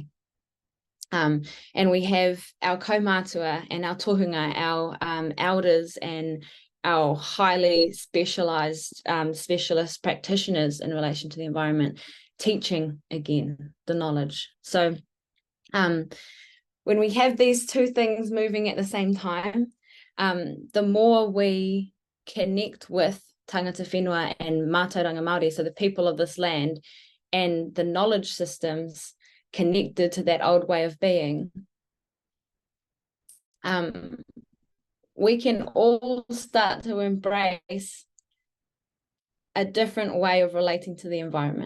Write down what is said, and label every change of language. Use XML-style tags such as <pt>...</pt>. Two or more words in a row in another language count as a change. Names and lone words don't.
<en>And we have our kaumātua and our tohunga, our elders and our highly specialized specialist practitioners in relation to the environment, teaching again the knowledge. So when we have these two things moving at the same time, the more we connect with</en> <mi>tangata whenua</mi> <en>and</en> <mi>mātauranga Māori,</mi> <en>so the people of this land, and the knowledge systems connected to that old way of being, we can all start to embrace a different way of relating to the environment.</en>